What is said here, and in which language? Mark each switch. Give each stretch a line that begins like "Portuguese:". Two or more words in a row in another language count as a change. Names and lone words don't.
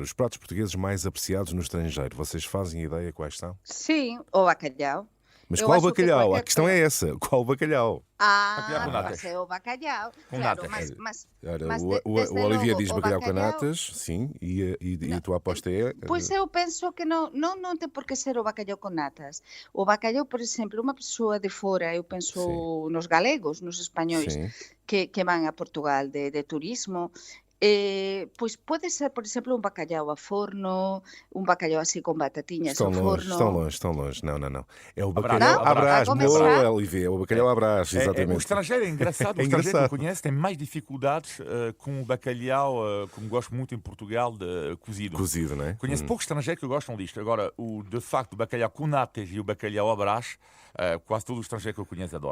Portuguese: Os pratos portugueses mais apreciados no estrangeiro, vocês fazem ideia quais são? Sim, o bacalhau. Mas Eu qual acho que bacalhau? qualquer A questão é essa, qual bacalhau? Bacalhau com Ah, natas. mas é o bacalhau. Com Claro, natas. Ora, mas o desde Olivier logo, diz o bacalhau com bacalhau... natas, sim, e a tua aposta é...
Galician: Pois eu penso que non tem por que ser o bacalhau con natas. O bacalhau, por exemplo, unha persoa de fora, eu penso
Portuguese: Sim.
Galician: nos galegos, nos españois,
Portuguese: Sim.
Galician: que van a Portugal de turismo, pois pode ser, por exemplo, un bacalhau a forno, un bacalhau así con batatiñas ao forno.
Portuguese: Estão longe. Não. É o Abrás. bacalhau Não? à Brás, A começar? boa, Olivier, é o bacalhau à Brás, O exatamente. estrangeiro é engraçado, É o estrangeiro que engraçado. eu conheço tem mais dificuldades com o bacalhau, como gosto muito em Portugal, de cozido. Cozido, não é? Conheço poucos estrangeiros que gostam disto. Agora, de facto, o bacalhau com natas e o bacalhau à Brás, quase todo o estrangeiro que eu conheço adora.